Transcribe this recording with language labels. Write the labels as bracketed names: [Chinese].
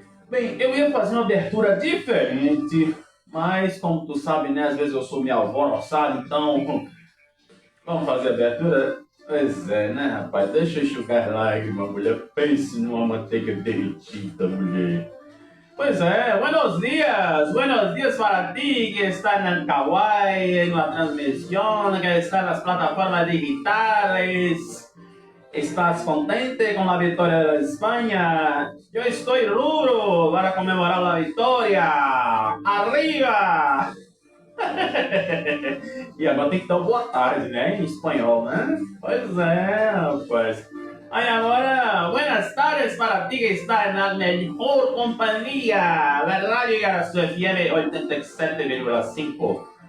[Portuguese] Bem, eu ia fazer uma abertura diferente, mas como tu sabe, né, às vezes eu sou meio alvoroçado, então vamos fazer a abertura? Pois é, né, rapaz? Deixa eu enxugar lágrimas, mulher. Pense numa manteiga derretida, mulher. Pois é, [Spanish] buenos dias para ti que está en Kawaii, en la transmisión, que está en las plataformas digitales. ¿Estás contente con la victoria de España? Yo estoy duro para conmemorar la victoria. ¡Arriba! [Portuguese] E agora tem que dar boa tarde, né? Em espanhol, né? Pois é, rapaz. Aí agora, [Spanish] buenas tardes para ti [Portuguese] que está na melhor companhia. [Spanish] La radio Igaraçu FM 87,5.